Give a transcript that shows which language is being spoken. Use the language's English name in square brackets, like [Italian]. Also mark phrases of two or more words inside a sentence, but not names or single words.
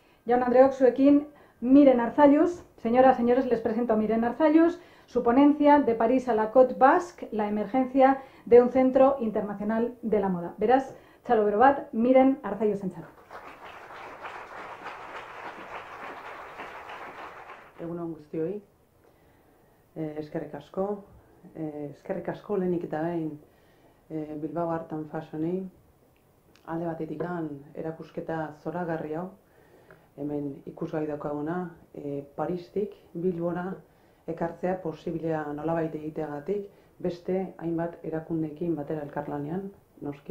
[Basque] Jaun Andreok zuekin Miren Arzalluz. [Spanish] Señoras, señores, les presento a Miren Arzalluz, su ponencia de París a la Côte Basque, la emergencia de un centro internacional de la moda. [Basque] Beraz, txalo bero bat, Miren Arzalluz entzat. Egunon guztioi, eskerrik asko lehenik eta behin Bilbao Art and Fashionei, alde batetik erakusketa zoragarri hau, hemen ikusgai daukaguna, Paristik Bilbora ekartzea posiblea nolabait egiteagatik, beste hainbat erakundeekin batera elkarlanean, noski.